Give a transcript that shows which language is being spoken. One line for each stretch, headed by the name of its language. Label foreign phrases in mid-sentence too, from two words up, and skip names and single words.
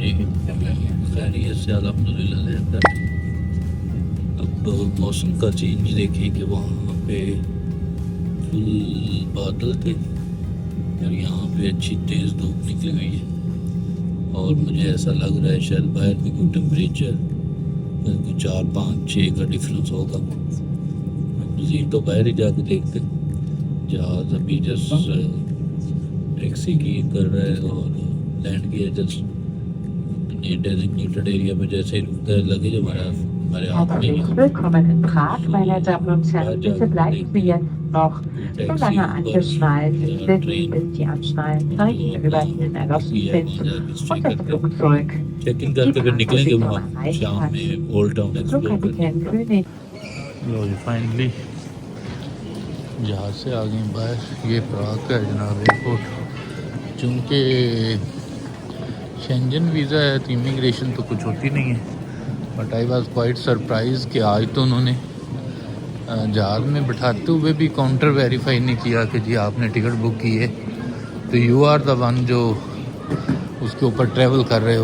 Hindi: ये खैरियत से अल्हम्दुलिल्लाह लेकर अब मौसम का चेंज देखें कि वहाँ पे फुल बादल थे और यहाँ पे अच्छी तेज़ धूप निकली हुई है, और मुझे ऐसा लग रहा है शायद बाहर भी कोई टेम्परेचर 4-5-6 का डिफरेंस होगा। मज़ीद तो बाहर ही जाके देखते। जहाज़ अभी जस्ट टैक्सी की कर रहा है और लैंड किया
English: just designated area
Hindi: में, जैसे ही रुकता है लगे जो
German: Herzlich willkommen in Prag, meine Damen und Herren. Bitte bleiben Sie jetzt noch so lange angeschnallt, bis die Anschnallenzeichen über Ihnen erloschen sind und das Flugzeug
Hindi: चेक-इन करके फिर निकलेंगे वहाँ शाम में ओल्ड टाउन एक्सप्लोर करने।
German: Flugkapitän König.
Hindi: लो जी फाइनली जहाज से आ गए बाहर। ये प्राग का है जनाब एयरपोर्ट। चूँकि शेंजन वीज़ा है तो इमिग्रेशन तो कुछ होती नहीं है,
English: but I was quite surprise
Hindi: कि आज तो उन्होंने जहाज़ में बिठाते हुए भी काउंटर वेरीफाई नहीं किया कि जी आपने टिकट बुक की है तो
English: you are the one
Hindi: जो उसके ऊपर ट्रैवल कर रहे हो।